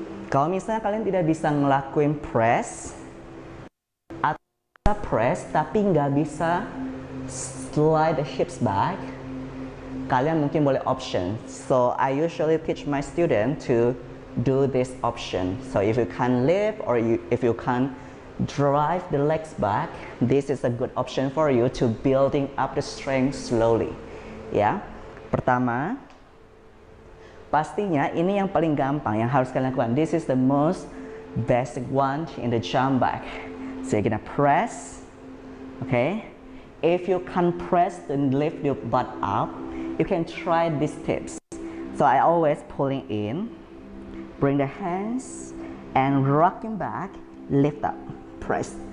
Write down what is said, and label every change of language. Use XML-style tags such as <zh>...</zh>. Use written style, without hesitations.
<id>Kalau misalnya kalian tidak bisa ngelakuin press atau press tapi nggak bisa</id> <en>slide the hips back,</en> <id>kalian mungkin boleh option.</id> <en>So I usually teach my student to do this option. So if you can't lift or if you can't drive the legs back, this is a good option for you to building up the strength slowly.</en> <id>Ya, pertama, pastinya ini yang paling gampang yang harus kalian lakukan.</id> <en>This is the most basic one in the jump back. So you're gonna press, okay? If you can't press and lift your butt up, you can try these tips. So I always pulling in, bring the hands and rocking back, lift up, press.</en>